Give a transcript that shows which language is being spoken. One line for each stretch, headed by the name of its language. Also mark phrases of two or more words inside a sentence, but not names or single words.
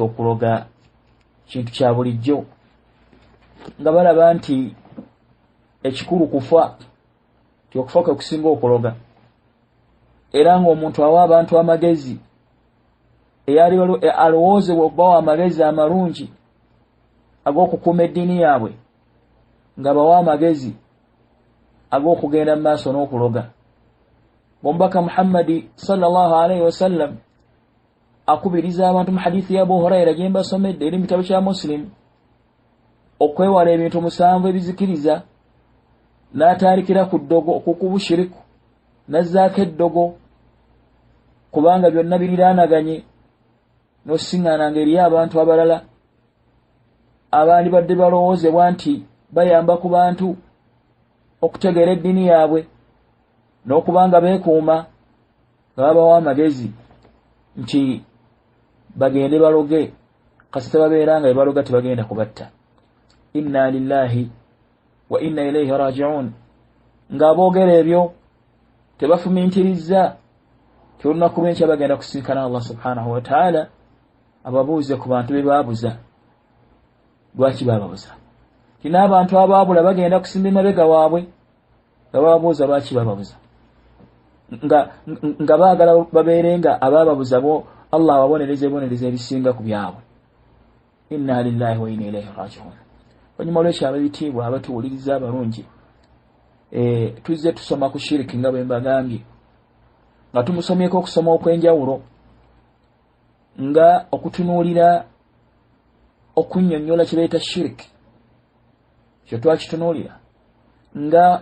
Ganda: okuloga kintu kya bulijjo, nga balaba nti ekikulu kufa, ti okufa kwe kusinga okuloga, era ng'omuntu awa abantu amagezi alowoozebwa okubawa amagezi amalungi ag'okukuuma eddiini yaabwe, nga bawa amagezi ag'okugenda mu maaso n'okuloga. Omubaka Muhammadi
Arabic: صلى الله عليه وسلم
Ganda: akubiriza abantu mu hadithi ya Abu Huraira gye mbasomedde eri mu kitabo kya Muslim okwewala ebintu 7 ebizikiriza, n'atandikira ku ddogo okukuba shiriku, n'azzaako eddogo kubanga byonna biriraanaganye, n'osiŋŋaananga eri abantu abalala abandi badde balowoozebwa nti bayamba ku bantu okutegeera eddiini yaabwe n'okubanga beekuuma, nga babawa amagezi nti bagende baloge, kasita babeera nga baloga tebagenda kubatta.
Arabic: إنا لله وإنا إليه راجعون.
Ganda: Ng'aboogera ebyo tebafumiitiriza ti olunaku lw'enkya bagenda kusinkana
Arabic: الله سبحانه وتعالى
Ganda: ababuuze ku bantu be baabuza. Lwaki baababuza? Ti n'abantu abaabula bagenda kusimba emabega waabwe nga bababuuza lwaki baababuza, nga baagala babeere nga abaababuza bo Allah ababonereza ebibonerezo ebisinga ku byabwe.
Arabic: إنا لله وإنا إليه راجعون.
Ganda: Oluvannyuma lw'ekyo ab'ebitiibwa abatuwuliriza abalungi, tuzze tusoma ku Shirik nga bwe mbagambye, nga tumusomyeko okusoma okw'enjawulo, nga okutunuulira okunnyonnyola kye bayita Shirik, kyo twakitunuulira, nga